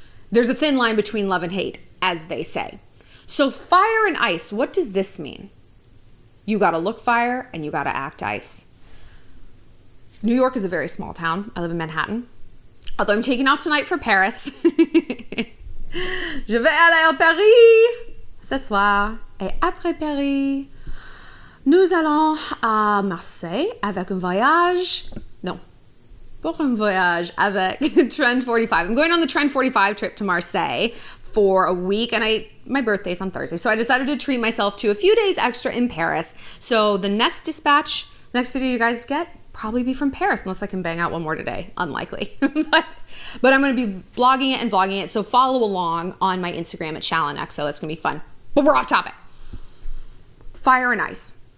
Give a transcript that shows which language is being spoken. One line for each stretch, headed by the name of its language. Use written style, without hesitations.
English: There's a thin line between love and hate, as they say. So fire and ice, what does this mean? You gotta look fire and you gotta act ice. New York is a very small town. I live in Manhattan. Although I'm taking off tonight for Paris.
French: Je vais aller à Paris ce soir. Et après Paris, nous allons à Marseille avec un voyage. Non. Pour un voyage avec Trend 45.
English: I'm going on the Trend 45 trip to Marseille for a week, and my birthday's on Thursday, so I decided to treat myself to a few days extra in Paris. So the next video you guys get, probably be from Paris, unless I can bang out one more today. Unlikely. but I'm going to be blogging it and vlogging it, so follow along on my Instagram at shallonlester. That's going to be fun. But we're off topic. Fire and ice.